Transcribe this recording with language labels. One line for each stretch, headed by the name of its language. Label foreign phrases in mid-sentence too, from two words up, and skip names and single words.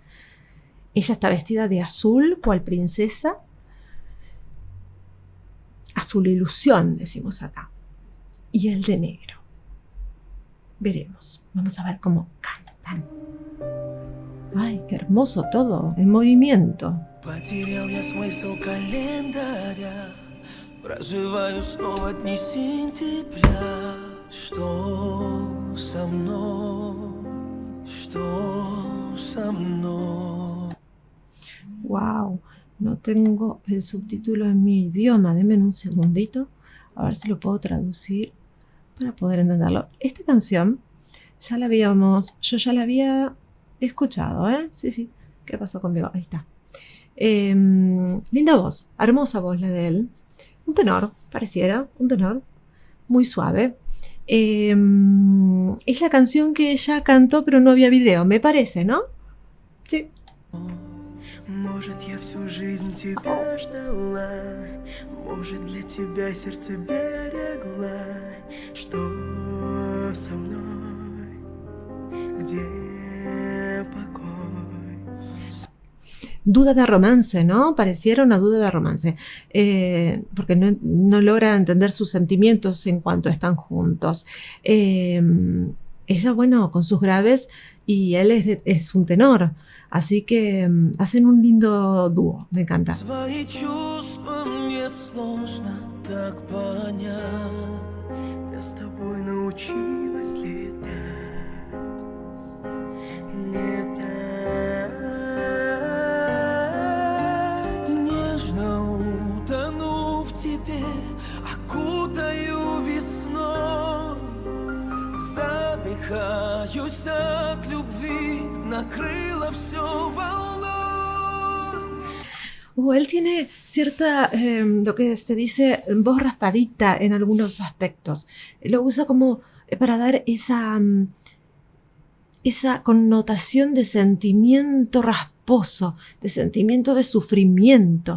Spanish: Ella está vestida de azul, cual princesa. Azul ilusión, decimos acá. Y el de negro. Veremos. Vamos a ver cómo cantan. ¡Ay, qué hermoso todo! En movimiento.
Russian: Потерял я смысл календаря, проживаю снова дни сентября. Что со мной? Что со мной?
Spanish: ¡Wow! No tengo el subtítulo en mi idioma. Denme un segundito. A ver si lo puedo traducir para poder entenderlo. Esta canción yo ya la había escuchado, ¿eh? Sí. ¿Qué pasó conmigo? Ahí está. Linda voz, hermosa voz la de él. Un tenor, pareciera, un tenor muy suave. Es la canción que ella cantó, pero no había video, me parece, ¿no? Sí.
Russian: Может, я всю жизнь тебя ждала, может, для тебя сердце берегла. Что со мной? Где покой?
Spanish: Duda de romance, ¿no? Pareciera una duda de romance. Porque no logra entender sus sentimientos en cuanto están juntos. Ella, bueno, con sus graves y él es un tenor. Así que hacen un lindo dúo. Me encanta.
Russian: Свои чувства мне сложно так понять. Я с тобой научилась летать. Нежно утону в тебе, окутаю весной. Задыхаюсь от любви, накрыло все волной.
Spanish: Él tiene cierta, lo que se dice, voz raspadita en algunos aspectos. Lo usa como para dar esa connotación de sentimiento rasposo, de sentimiento de sufrimiento.